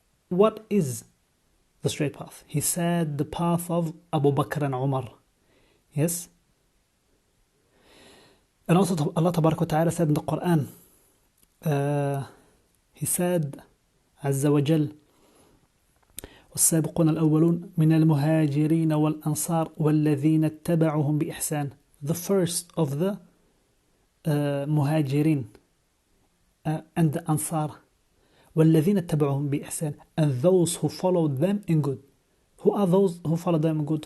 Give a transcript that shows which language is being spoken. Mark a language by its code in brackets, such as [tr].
[en] What is the straight path? He said the path of Abu Bakr and Umar. Yes. And also Allah Tabarak wa Ta'ala said in the Quran, he said, Azza wa Jal, [ar] والسابقون الأولون من المهاجرين والأنصار والذين اتبعهم بإحسان. [en] The first of the مهاجرين and the Ansar. [ar] والذين اتبعهم بإحسان, [en] and those who followed them in good. Who are those who followed them in good?